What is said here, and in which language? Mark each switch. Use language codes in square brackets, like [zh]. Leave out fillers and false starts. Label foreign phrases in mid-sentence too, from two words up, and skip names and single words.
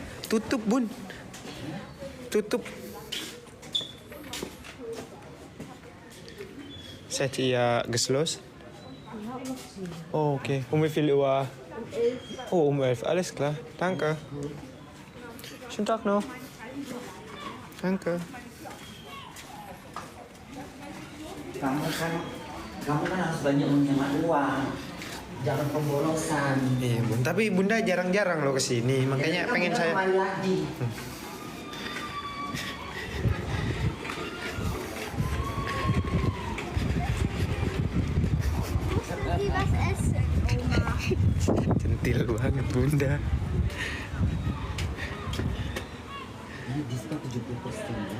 [id] Tutup, Bun. Tutup. [de] Zet ihr geschlossen? Oh, okay. Um wie viel Uhr? Oh, um 11. Alles klar. Danke. Schönen Tag noch. Danke. [id] Kamu kan harus banyak menghemat uang. Jangan pemborosan. Iya, Bun. Tapi Bunda jarang-jarang loh kesini. Makanya Jadi, pengen kamu saya... kembali lagi. [de] Die was essen, Oma. [id] Centil banget, Bunda. Ini diskon 70% ya.